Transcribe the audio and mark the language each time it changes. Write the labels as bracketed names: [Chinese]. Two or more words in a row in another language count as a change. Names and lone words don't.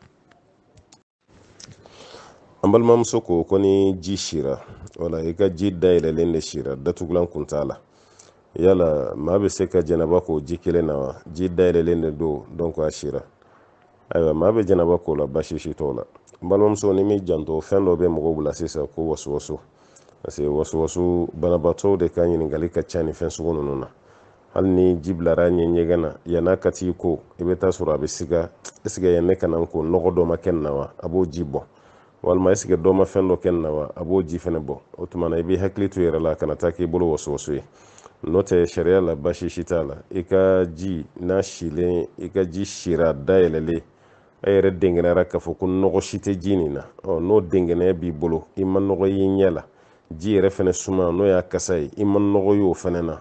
[Bambara] an balimamuso ko ni ji sira wala i ka ji dayɛlɛlen de sira datugulan kun t'a la yala maa bɛ se ka jɛnaba k'o ji kelen na wa ji dayɛlɛlen de don donc a sira ayiwa maa bɛ jɛnaba k'o la baasi si t'o la n balimamuso ni min janto fɛn dɔ bɛ mɔgɔw bila sisan ko wasuwasu parce que wasuwasu banabaatɔw de ka ɲininkali ka ca ni fɛn sugu ninnu na hali ni ji bilara ɲɛ ɲɛgɛn na yan'a ka t'i ko i bɛ taa sɔrɔ a bɛ siga [French] est-ce que [Bambara] yan ne ka na n ko nɔgɔ dɔ ma kɛ nin na wa a b'o ji bɔ walima [French] est-ce que [Bambara] dɔ ma fɛn dɔ kɛ nin na wa a b'o ji fɛnɛ bɔ o tuma na i b'i hakili to yɛrɛ la kana taa k'i bolo wasuwasu ye n'o tɛ sariya la baasi si t'a la i ka ji n'a silen i ka ji sira dayɛlɛlen e yɛrɛ dengɛnɛra k'a fɔ ko nɔgɔ si tɛ ji nin na n'o dengɛnɛ b'i bolo i ma nɔgɔ y'i ɲɛ la ji yɛrɛ fɛnɛ suma n'o y'a kasa ye i ma nɔgɔ y'o fɛnɛ na